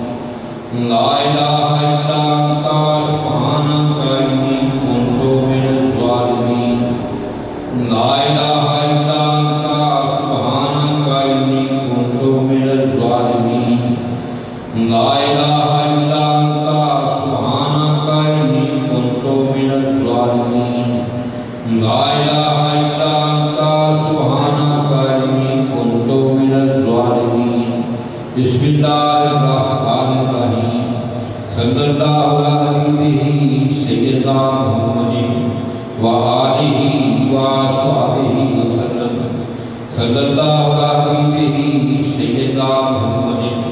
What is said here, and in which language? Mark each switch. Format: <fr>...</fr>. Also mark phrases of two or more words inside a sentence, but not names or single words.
<ar>لا الہ الا انت سبحانک انی کنت من الظالمین لا الہ الا انت سبحانک انی کنت من الظالمین لا الہ الا انت سبحانک انی کنت من الظالمین لا الہ الا انت سبحانک انی کنت من الظالمین بسم اللہ الرحمن الرحیم صلی اللہ علیہ سیدنا محمد وآلہ وصحبہ وسلم صلی اللہ علیہ سیدنا محمد</ar>